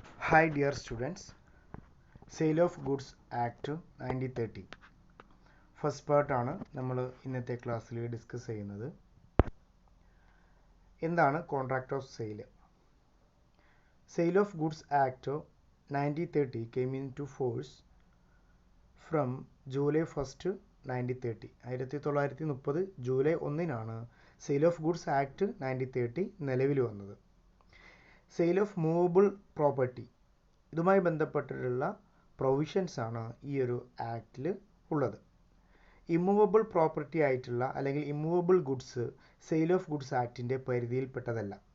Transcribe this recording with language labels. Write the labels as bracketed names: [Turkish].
[English] Hi dear students, [Malayalam] Sale of Goods Act 1930 first പാർട്ടാണ് നമ്മൾ ഇന്നത്തെ ക്ലാസ്സിൽ ഡിസ്കസ് ചെയ്യുന്നത്. എന്താണ് contract of sale? [English] Sale of goods act 1930 came into force from July 1st 1930. [Malayalam] 1930 July 1-നാണ് sale of goods act 1930 നിലവിൽ വന്നത്. Sale of movable property, ഇതുമായി ബന്ധപ്പെട്ടിട്ടുള്ള പ്രൊവിഷൻസ് ആണ് ഈ ഒരു ആക്റ്റിൽ ഉള്ളത്. ഇമ്മൂവബിൾ പ്രോപ്പർട്ടി ആയിട്ടുള്ള അല്ലെങ്കിൽ immovable goods sale of goods ആക്ടിൻ്റെ പരിധിയിൽപ്പെട്ടതല്ല.